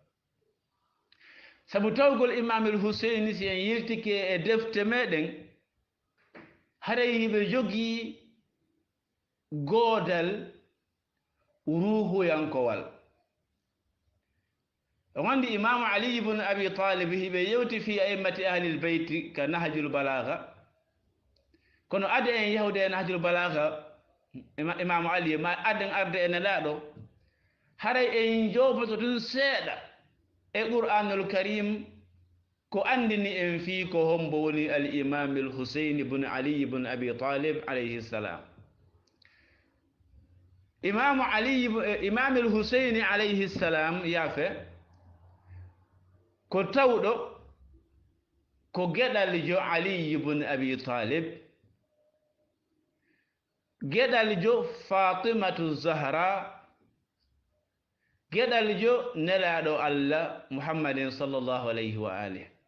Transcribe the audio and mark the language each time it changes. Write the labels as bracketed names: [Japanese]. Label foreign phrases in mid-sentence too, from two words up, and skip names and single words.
[Fula] sabu tawgol imamul husein si en yiltike e defte meɗen haray hiɓe jogii goodal ruhuyankowal o gandi imamu ali ibn abi talib hiɓe yewti [Arabic] fi aimmati ahlil beyti [Fula] ka nahjul balagha kono ade en yahude e nahjul balagha imamu ali ma aden arde ene laaɗo haray en joboto tun seeɗa e qur'anul karim ko andini en fi ko hombo woni al imamul husein ibn ali ibn abi talib [Arabic] alayhi salam [Fula] imamul husein alayhi salam yaafe ko tawɗo ko geɗal jo ali ibn abi talib geɗal jo fatimatu zahra geɗal jo nelaɗo allah muhammadin [Arabic] sallllahu alayhi wa alih